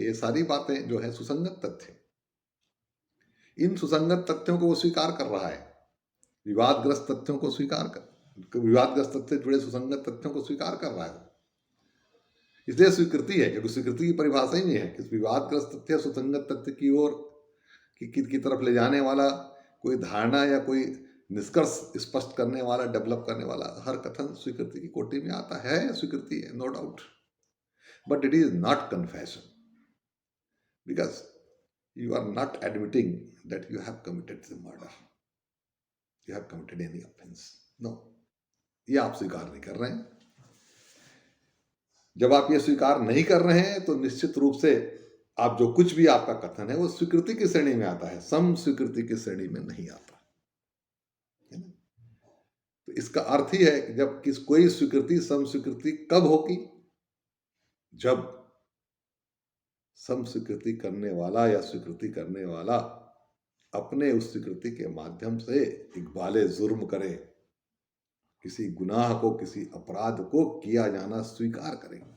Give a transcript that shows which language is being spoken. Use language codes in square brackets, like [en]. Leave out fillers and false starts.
[hi] ये सारी बातें जो है सुसंगत तथ्य, इन सुसंगत तथ्यों को वो स्वीकार कर रहा है, विवादग्रस्त तथ्यों को विवादग्रस्त तथ्य जुड़े सुसंगत तथ्यों को स्वीकार कर रहा है। इसलिए स्वीकृति है, क्योंकि स्वीकृति की परिभाषा ही नहीं है कि विवादग्रस्त तथ्य सुसंगत तथ्य की ओर की तरफ ले जाने वाला कोई धारणा या कोई निष्कर्ष स्पष्ट करने वाला, डेवलप करने वाला हर कथन स्वीकृति की कोटि में आता है। स्वीकृति है, [en] No doubt, but it is not confession, because you are not admitting that you have committed the murder, you have committed any offense. [hi] No, ये आप स्वीकार नहीं कर रहे हैं। जब आप ये स्वीकार नहीं कर रहे हैं तो निश्चित रूप से आप जो कुछ भी आपका कथन है वो स्वीकृति की श्रेणी में आता है, सम स्वीकृति की श्रेणी में नहीं आता है ना। तो इसका अर्थ ही है कि जब कोई स्वीकृति सम स्वीकृति कब होगी, जब सम स्वीकृति करने वाला या स्वीकृति करने वाला अपने उस स्वीकृति के माध्यम से इकबाले जुर्म करे, किसी गुनाह को, किसी अपराध को किया जाना स्वीकार करे।